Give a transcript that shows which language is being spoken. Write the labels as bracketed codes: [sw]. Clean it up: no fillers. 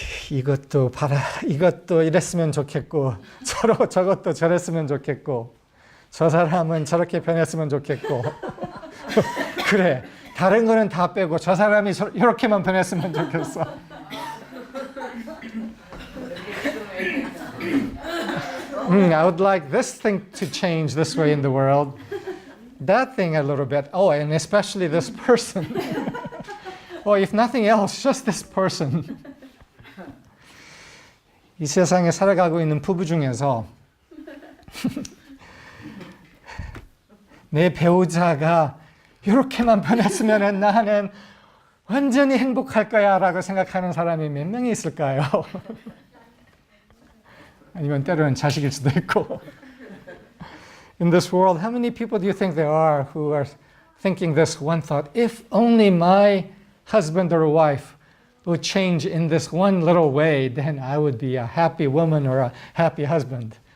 [ko] 이것도 이랬으면 좋겠고, 저것도 저랬으면 좋겠고, 저 사람은 저렇게 변했으면 좋겠고, 그래, 다른 거는 다 빼고 저 사람이 이렇게만 변했으면 좋겠어. [en] I would like this thing to change this way in the world, that thing a little bit, and especially this person. If nothing else, just this person. [ko] 이 세상에 살아가고 있는 부부 중에서 내 배우자가 이렇게만 변했으면 나는 완전히 행복할 거야 라고 생각하는 사람이 몇 명이 있을까요? 아니면 때로는 자식일 수도 있고. [en] In this world, how many people do you think there are who are thinking this one thought, if only my husband or wife would change in this one little way, then I would be a happy woman or a happy husband.